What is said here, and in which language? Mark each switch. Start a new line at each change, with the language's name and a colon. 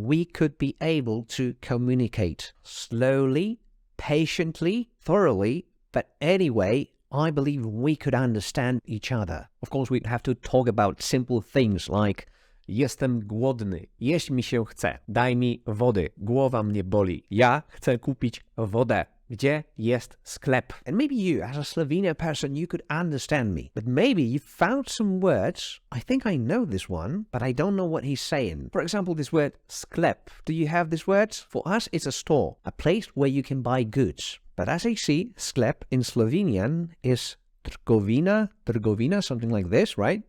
English: We could be able to communicate slowly, patiently, thoroughly, but anyway, I believe we could understand each other. Of course, we'd have to talk about simple things like
Polish: jestem głodny, jeść mi się chce, daj mi wody, głowa mnie boli, ja chcę kupić wodę. Gdzie jest sklep?
English: And maybe you, as a Slovenian person, you could understand me. But maybe you found some words. I think I know this one, but I don't know what he's saying. For example, this word sklep. Do you have this word? For us, it's a store, a place where you can buy goods. But as I see, sklep in Slovenian is trgovina, something like this, right?